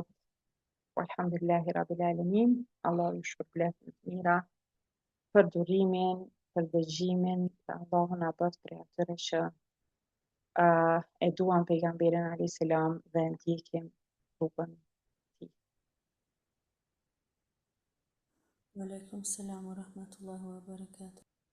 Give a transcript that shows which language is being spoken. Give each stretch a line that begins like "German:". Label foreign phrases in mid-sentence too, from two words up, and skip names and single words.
Arabic: الحمد لله رب العالمين,
Albanian: Allahu ju shpërblet me të mira për durimin, për dëgjimin, dhe Allahu na bëft prej atyre që e duan pejgamberin
Arabic: alayhis salam
Albanian: dhe ndjekin rrugën e tij.
Arabic: وعليكم السلام ورحمة الله وبركاته.